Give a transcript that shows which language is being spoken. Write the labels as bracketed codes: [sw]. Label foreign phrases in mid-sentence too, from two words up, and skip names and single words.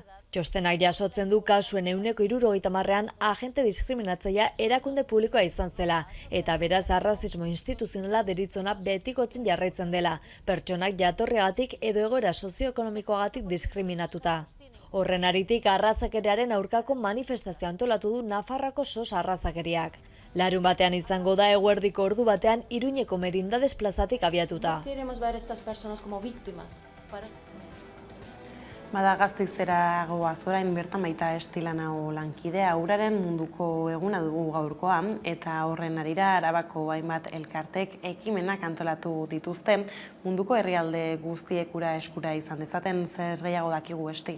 [eu] Txostenak jasotzen du kasuen 70%an agente diskriminatzailea erakunde publikoa izan zela, eta beraz arrazismo instituzionala deritzona betikotzen jarraitzen dela, pertsonak jatorriagatik edo egoera sozioekonomikoagatik diskriminatuta. Horren aritik arrazakeriaren aurkako manifestazio antolatu du Nafarroako SOS arrazakeriak. Larun batean izango da eguerdiko ordu batean Iruñeko Merindades plazatik abiatuta. [es] Queremos ver estas personas como víctimas. [eu] Bada Gasteizera goaz orain bertan baita Estilanao lankidea uraren munduko eguna dugu gaurkoa eta horren harira Arabako hainbat elkartek ekimenak antolatu dituzte munduko herrialde guztiek ura eskura izan dezaten zer gehiago dakigu Esti.